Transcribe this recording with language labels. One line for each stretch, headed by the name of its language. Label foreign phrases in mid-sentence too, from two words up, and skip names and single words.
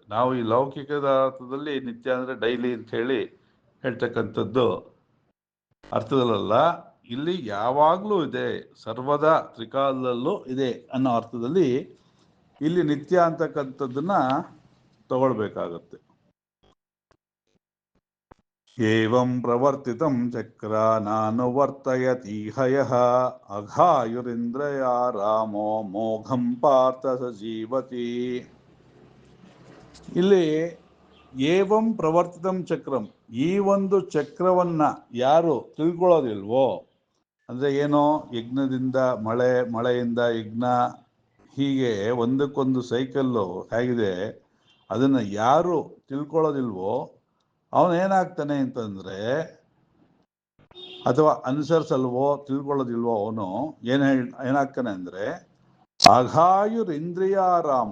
Kannada: ನಾವು ಈ ಲೌಕಿಕದ ಅರ್ಥದಲ್ಲಿ ನಿತ್ಯ ಅಂದ್ರೆ ಡೈಲಿ ಅಂತ ಹೇಳಿ ಹೇಳ್ತಕ್ಕಂಥದ್ದು ಅರ್ಥದಲ್ಲ, ಇಲ್ಲಿ ಯಾವಾಗ್ಲೂ ಇದೆ, ಸರ್ವದಾ ತ್ರಿಕಾಲದಲ್ಲೂ ಇದೆ ಅನ್ನೋ ಅರ್ಥದಲ್ಲಿ ಇಲ್ಲಿ ನಿತ್ಯ ಅಂತಕ್ಕಂಥದ್ದನ್ನ ತಗೊಳ್ಬೇಕಾಗತ್ತೆ.
Sanskrit: ಏವಂ ಪ್ರವರ್ತಿತಂ ಚಕ್ರ ನಾನುವರ್ತಯತೀಹ ಯಃ ಅಘಾಯುರಿಂದ್ರಯ ರಾಮೋ ಮೋಘಂ ಪಾರ್ಥ ಸಜೀವತಿ.
Kannada: ಇಲ್ಲಿ
Sanskrit: ಏವಂ ಪ್ರವರ್ತಿತಂ ಚಕ್ರಂ,
Kannada: ಈ ಒಂದು ಚಕ್ರವನ್ನ ಯಾರು ತಿಳ್ಕೊಳ್ಳೋದಿಲ್ವೋ, ಅಂದ್ರೆ ಏನೋ ಯಜ್ಞದಿಂದ ಮಳೆ, ಮಳೆಯಿಂದ ಯಜ್ಞ, ಹೀಗೆ ಒಂದಕ್ಕೊಂದು ಸೈಕಲ್ಲು ಹೇಗಿದೆ, ಅದನ್ನು ಯಾರು ತಿಳ್ಕೊಳ್ಳೋದಿಲ್ವೋ ಅವನೇನಾಗ್ತಾನೆ ಅಂತಂದ್ರೆ, ಅಥವಾ ಅನುಸರಿಸಲ್ವೋ ತಿಳ್ಕೊಳ್ಳೋದಿಲ್ವೋ ಅವನು ಏನಾಗ್ತಾನೆ ಅಂದ್ರೆ ಅಘಾಯುರಿಂದ್ರಿಯಾರಾಮ.